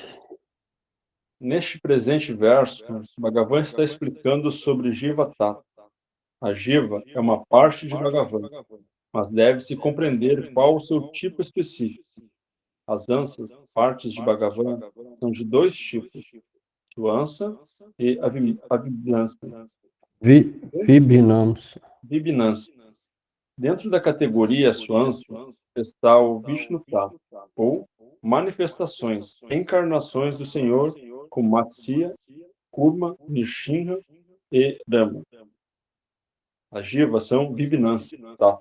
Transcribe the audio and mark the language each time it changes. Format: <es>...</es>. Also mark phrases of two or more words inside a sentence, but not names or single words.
<pt>Neste presente verso, Bhagavan está explicando sobre Jiva Tata. A Jiva é uma parte de Bhagavan, mas deve-se compreender qual o seu tipo específico. As ansas, partes de Bhagavan, são de dois tipos, Suansa e Avibhansa. Vibhinams. Vibhinansa. Dentro da categoria Suansa está o Vishnu Tata, ou manifestações, encarnações do Senhor como Matsya, Kurma, Nishinra e Rama. As Jivas são Vibhinansa, tá?</pt>